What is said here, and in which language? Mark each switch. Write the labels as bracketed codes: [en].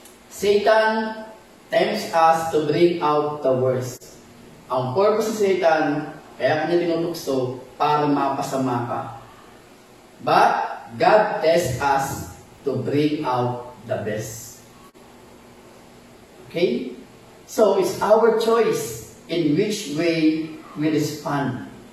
[en] Satan tempts us to bring out the worst. [tl] Ang purpose ng Satan, kaya kanya tinutukso para mapasama ka. [en] But God tests us to bring out the best. Okay? So, it's our choice in which way we respond.